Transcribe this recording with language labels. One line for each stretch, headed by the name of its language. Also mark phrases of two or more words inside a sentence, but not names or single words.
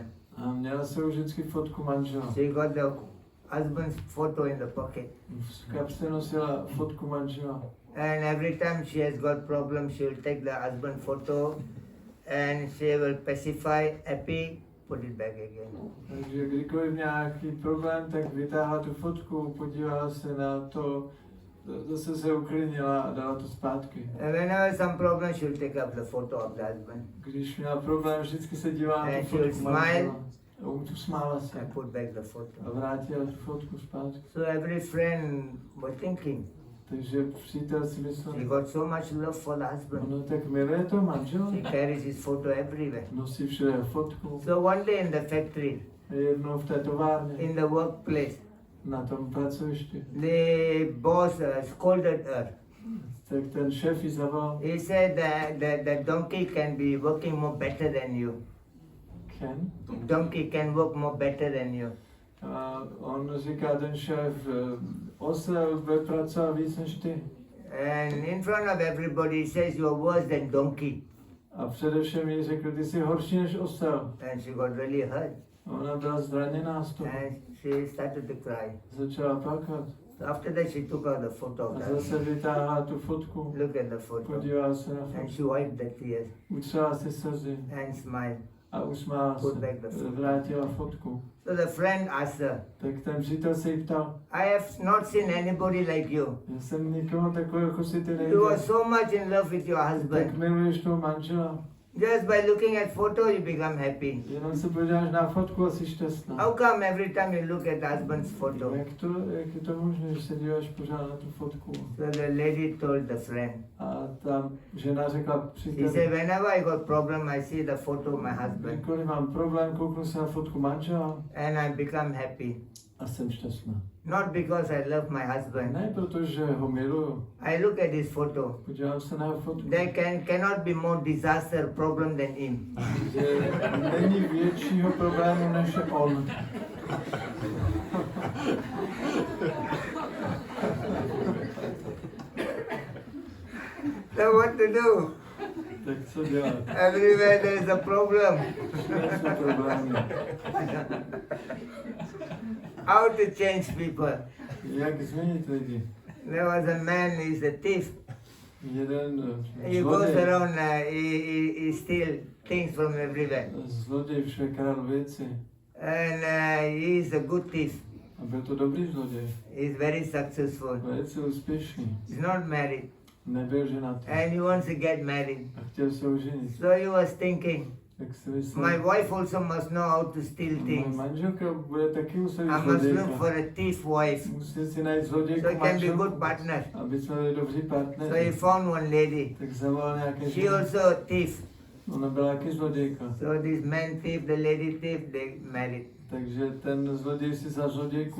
Czech: a měla se vždycky fotku manžela.
English: She got the husband's photo in the pocket.
Czech: V kapse nosila fotku manžela.
English: And every time she has got problem, she will take the husband photo and she will pacify, happy, put it back again.
Czech: Takže kdykoliv nějaký problém, tak vytáhla tu fotku, podívala se na to, zase se uklidnila a dala to zpátky.
English: And whenever some problem, she will take up the photo of the husband
Czech: Když měla problém, vždycky se dívala na tu
English: and she will
Czech: fotku
English: smile
Czech: manžela. A usmála se
English: and put back the photo.
Czech: a vrátila tu fotku zpátky.
English: So every friend was thinking,
Czech: Takže přítel si myslel,
English: she got so much love for the husband.
Czech: no tak miluje to manžela.
English: She carries his photo everywhere.
Czech: Nosí všude fotku.
English: So one day in the factory,
Czech: Jednou v té továrně,
English: in the workplace,
Czech: na tom pracovišti,
English: the boss scolded her.
Czech: tak ten šéf ji zavolal.
English: He said that the donkey can be working more better than you. Ken? Donkey can work more better than you.
Czech: A on říká, ten šéf, osel bude pracovat víc než ty.
English: And in front of everybody, he says you're worse than donkey.
Czech: A především jí řekl, ty jsi horší než osel.
English: And she got really hurt.
Czech: Ona byla zraněná z toho.
English: And she started to cry.
Czech: Začala plakat.
English: So after that, she took out the photo of
Czech: A
English: the
Czech: zase
English: husband.
Czech: vytáhla tu fotku.
English: Look at the photo.
Czech: Podívala se na
English: And
Czech: fotku.
English: she wiped the tears
Czech: Utřela si slzy
English: and smiled.
Czech: a usmála
English: Put back the
Czech: se.
English: photo.
Czech: Vrátila fotku.
English: So the friend asked her,
Czech: Tak ten přítel se jí ptal,
English: I have not seen anybody like you.
Czech: já jsem nikoho takového jako si ty
English: You are
Czech: neviděl.
English: so much in love with your
Czech: Tak
English: husband.
Czech: miluješ toho manžela.
English: Just by looking at photo, you become happy.
Czech: Jenom se podíváš na fotku a jsi šťastná.
English: How come every time you look at husband's photo?
Czech: Jak je to možné, že se díváš pořád na tu fotku?
English: So the lady told the friend.
Czech: A ta žena řekla
English: She
Czech: příteli,
English: said, whenever I got problem, I see the photo of my husband
Czech: kdykoliv mám problém, kouknu se na fotku manžela
English: and I become happy.
Czech: a jsem šťastná.
English: Not because I love my husband.
Czech: Ne protože ho miluju.
English: I look at his photo.
Czech: Podívám se na jeho fotku.
English: There cannot be more disaster problem than him.
Czech: Že není většího problému než je on.
English: So what to do?
Czech: Tak co dělat?
English: Everywhere there is a problem.
Czech: Všude jsou problémy.
English: How to change people?
Czech: Jak změnit lidi?
English: There was a man, he's a thief.
Czech: Jeden
English: He goes
Czech: zloděj,
English: around, he steal things from everywhere.
Czech: zloděj všude kradl věci.
English: And he is a good thief.
Czech: A byl to dobrý zloděj.
English: He's very successful.
Czech: Velice úspěšný.
English: He's not married.
Czech: Nebyl ženatý.
English: And he wants to get married.
Czech: A chtěl se oženit.
English: So he was thinking,
Czech: tak si myslím,
English: My wife also must know how to steal
Czech: moje
English: things.
Czech: manželka bude taky muset být
English: I must look
Czech: zlodějka.
English: for a thief wife,
Czech: Musí si najít
English: so
Czech: zlodějku
English: it can be
Czech: manželku,
English: good partner.
Czech: aby jsme byli dobří
English: So he
Czech: partneři.
English: found one lady.
Czech: Tak zavolal nějaké
English: She
Czech: ženy.
English: also a thief.
Czech: Ona byla taky zlodějka.
English: So this man thief, the lady thief, they married.
Czech: Takže ten zloděj si za zlodějku.